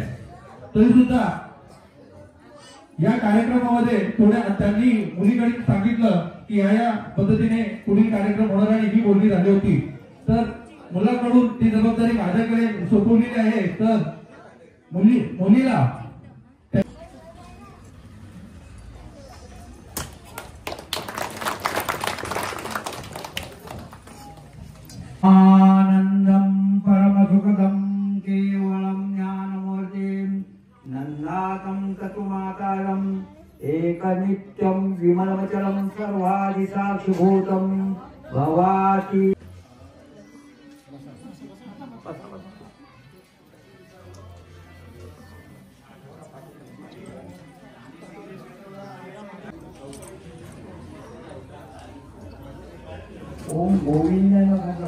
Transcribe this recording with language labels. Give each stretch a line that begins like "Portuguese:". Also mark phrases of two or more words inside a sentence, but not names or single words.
Marathi: तरी सुद्धा या कार्यक्रमामध्ये थोड्या त्यांनी मुलीकडे सांगितलं की या पद्धतीने पुढील कार्यक्रम होणार आणि ही बोलणी झाली होती. तर मुलाकडून ती जबाबदारी माझ्याकडे सोपवलेली आहे. तर मुलीला
Sanskrit: आनंदं परमसुखदं केवलं ज्ञानमूर्तिं नन्दातं तत्त्वमाकारं एकनित्यं विमलमचलं सर्वादिसाक्षिभूतं भवाति. ओम गोविंदाय नमः.